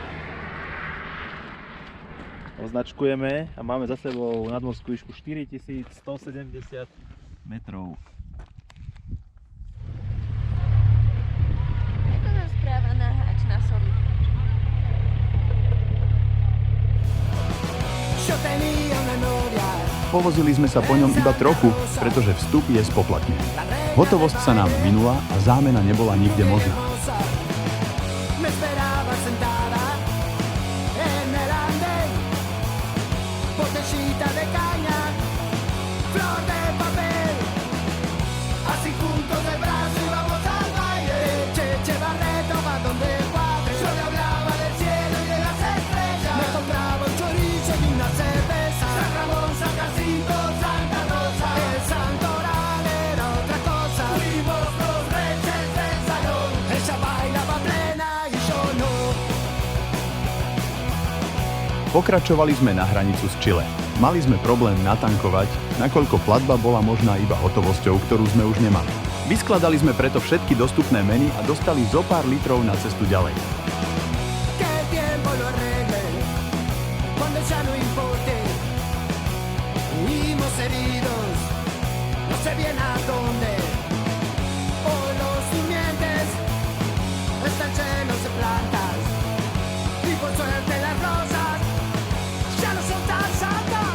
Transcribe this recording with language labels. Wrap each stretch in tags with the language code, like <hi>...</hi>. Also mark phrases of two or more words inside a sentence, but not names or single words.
<sk>Označkujeme a máme za sebou nadmorskú výšku 4170 metrov. To nám správa naháč na soli.</sk> <es>Yo tenía una novia.</es> <sk>Povozili sme sa po ňom iba trochu, pretože vstup je spoplatnený. Hotovosť sa nám minula a zámena nebola nikde možná.</sk> <es>Me esperabas en plantada en el andén, botellita de caña, flor de papel, así juntos de brazo y vamos al baile. Che Barreto va donde cuadre, yo le hablaba del cielo y de las estrellas, me compraba un chorizo y una cerveza, San Ramón, San Jacinto, Santa Rosa, el Santoral era otra cosa, fuimos los reyes del salón, ella bailaba plena y yo no.</es> <sk>Pokračovali sme na hranicu s Chile. Mali sme problém natankovať, nakoľko platba bola možná iba hotovosťou, ktorú sme už nemali. Vyskladali sme preto všetky dostupné meny a dostali zo pár litrov na cestu ďalej.</sk> <es>Que el tiempo lo arregle, cuando ya no importe. Huimos heridos, no sé bien a dónde. Hoy los simientes están llenos de plantas y por suerte las rosas ya no son tan santas.</es>